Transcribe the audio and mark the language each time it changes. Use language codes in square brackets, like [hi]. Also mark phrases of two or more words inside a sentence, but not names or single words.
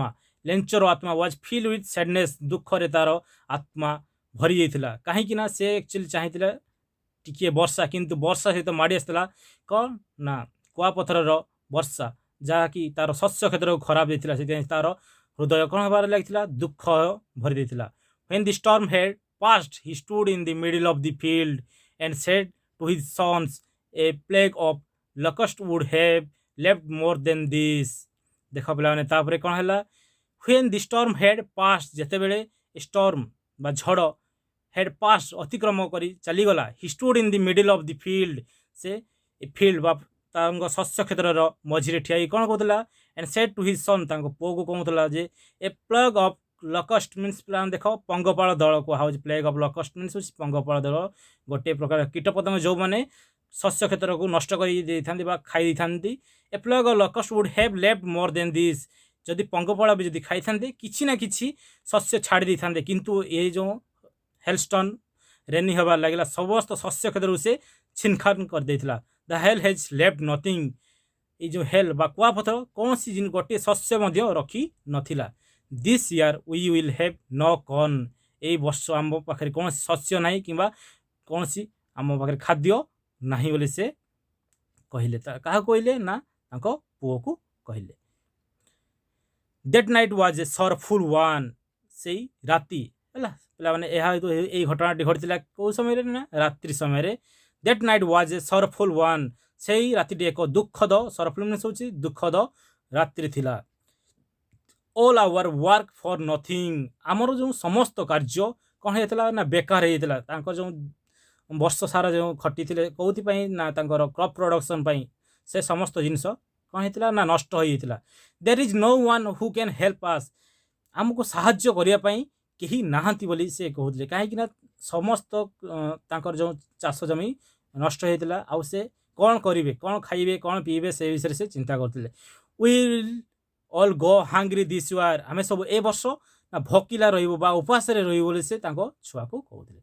[or] ଲେଞ୍ଚର ଆତ୍ମା [en] was filled with sadness [or] ଦୁଃଖରେ ତାର ଆତ୍ମା ଭରି ଯାଇଥିଲା କାହିଁକି ନା ସେ ଆକ୍ଚୁଆଲି ଚାହିଁଥିଲା ଟିକିଏ ବର୍ଷା କିନ୍ତୁ ବର୍ଷା ସହିତ ମାଡ଼ି ଆସିଥିଲା କ'ଣ ନା କୁଆପଥରର ବର୍ଷା ଯାହାକି ତାର ଶସ୍ୟ କ୍ଷେତ୍ରକୁ ଖରାପ ଦେଇଥିଲା ସେଥିପାଇଁ ତାର ହୃଦୟ କ'ଣ ହେବାରେ ଲାଗିଥିଲା ଦୁଃଖ ଭରି ଦେଇଥିଲା। [en] When the storm had passed he stood in the middle of the field and said to his sons a plague of locust would have left more than this [or] ଦେଖ ପିଲାମାନେ ତାପରେ କ'ଣ ହେଲା [en] when the storm had passed [or] ଯେତେବେଳେ storm ବା ଝଡ଼ [en] had passed [or] ଅତିକ୍ରମ କରି ଚାଲିଗଲା [en] he stood in the middle of the field [or] ସେ ଫିଲ୍ଡ ବା ତାଙ୍କ ଶସ୍ୟ କ୍ଷେତ୍ରର ମଝିରେ ଠିଆ ହେଇ କ'ଣ କହୁଥିଲା [en] and said to his son [or] ତାଙ୍କ ପୁଅକୁ କହୁଥିଲା ଯେ [en] a plague of locust means [or] ପିଲାମାନେ ଦେଖ ପଙ୍ଗପାଳ ଦଳ କୁହାହେଉଛି [en] plague of locust means [or] ହେଉଛି ପଙ୍ଗପାଳ ଦଳ ଗୋଟିଏ ପ୍ରକାର କୀଟପତଙ୍ଗ ଯେଉଁମାନେ ଶସ୍ୟ କ୍ଷେତ୍ରକୁ ନଷ୍ଟ କରି ଦେଇଥାନ୍ତି ବା ଖାଇ ଦେଇଥାନ୍ତି। [en] a plague of locust would have left more than this [or] ଯଦି ପଙ୍ଗପାଳ ବି ଯଦି ଖାଇଥାନ୍ତେ କିଛି ନା କିଛି ଶସ୍ୟ ଛାଡ଼ି ଦେଇଥାନ୍ତେ କିନ୍ତୁ ଏ ଯେଉଁ [en] hailstone rainy [or] ହେବାର ଲାଗିଲା ସମସ୍ତ ଶସ୍ୟ କ୍ଷେତ୍ରକୁ ସେ ଛିନଖାନ କରିଦେଇଥିଲା। [en] the hail has left nothing [or] ଏଇ ଯେଉଁ ହେଲ୍ ବା କୁଆପଥର କୌଣସି ଗୋଟିଏ ଶସ୍ୟ ମଧ୍ୟ ରଖି ନଥିଲା। [en] this year we will have no corn [or] ଏଇ ବର୍ଷ ଆମ ପାଖରେ କୌଣସି ଶସ୍ୟ ନାହିଁ କିମ୍ବା କୌଣସି ଆମ ପାଖରେ ଖାଦ୍ୟ ନାହିଁ ବୋଲି ସେ କହିଲେ। କାହାକୁ କହିଲେ ନା ତାଙ୍କ ପୁଅକୁ କହିଲେ। [en] That night was a sorrowful one [or] ସେଇ ରାତି ହେଲା ପିଲାମାନେ ଏହା ଏଇ ଘଟଣାଟି ଘଟିଥିଲା କେଉଁ ସମୟରେ ନା ରାତ୍ରି ସମୟରେ। [en] That night was a sorrowful one [or] ସେଇ ରାତିଟି ଏକ ଦୁଃଖଦ [en] sorrowful means [or] ହେଉଛି ଦୁଃଖଦ ରାତ୍ରି ଥିଲା। [en] All our work for nothing [or] ଆମର ଯେଉଁ ସମସ୍ତ କାର୍ଯ୍ୟ କ'ଣ ହେଇଥିଲା ନା ବେକାର ହେଇଯାଇଥିଲା ତାଙ୍କର ଯେଉଁ ବର୍ଷ ସାରା ଯେଉଁ ଖଟିଥିଲେ କେଉଁଥିପାଇଁ ନା ତାଙ୍କର [en] crop production [or] ପାଇଁ ସେ ସମସ୍ତ ଜିନିଷ କ'ଣ ହେଇଥିଲା ନା ନଷ୍ଟ ହୋଇଯାଇଥିଲା। [en] There is no one who can help us [or] ଆମକୁ ସାହାଯ୍ୟ କରିବା ପାଇଁ କେହି ନାହାନ୍ତି ବୋଲି ସେ କହୁଥିଲେ କାହିଁକି ନା ସମସ୍ତ ତାଙ୍କର ଯେଉଁ ଚାଷ ଜମି ନଷ୍ଟ ହେଇଥିଲା ଆଉ ସେ କ'ଣ କରିବେ କ'ଣ ଖାଇବେ କ'ଣ ପିଇବେ ସେ ବିଷୟରେ ସେ ଚିନ୍ତା କରୁଥିଲେ। [en] will all go hungry this year [or] ଆମେ ସବୁ ଏ ବର୍ଷ ନା ଭୋକିଲା ରହିବୁ ବା ଉପାସରେ ରହିବୁ ବୋଲି ସେ ତାଙ୍କ ଛୁଆକୁ କହୁଥିଲେ।